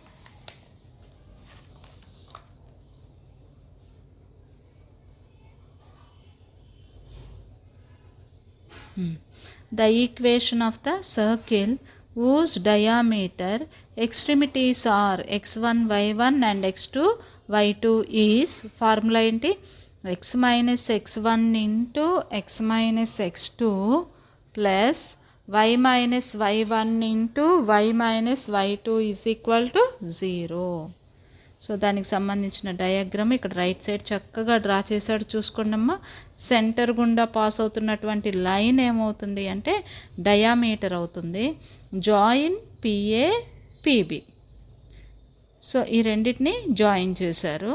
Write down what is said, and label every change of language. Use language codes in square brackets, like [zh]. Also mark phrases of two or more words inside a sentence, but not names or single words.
[en] the equation of the circle whose diameter extremities are x1 y1 and x2 y2 is formula ఏంటి? x minus x1 into x minus x2 plus y minus y1 into y minus y2 is equal to 0. [te] సో దానికి సంబంధించిన డయాగ్రామ్ ఇక్కడ [en] right side [te] చక్కగా డ్రా చేశాడు. చూసుకోండి అమ్మా. సెంటర్ గుండా పాస్ అవుతున్నటువంటి లైన్ ఏమవుతుంది అంటే డయామీటర్ అవుతుంది. [en] join PA PB. [te] సో ఈ రెండింటిని జాయిన్ చేశారు.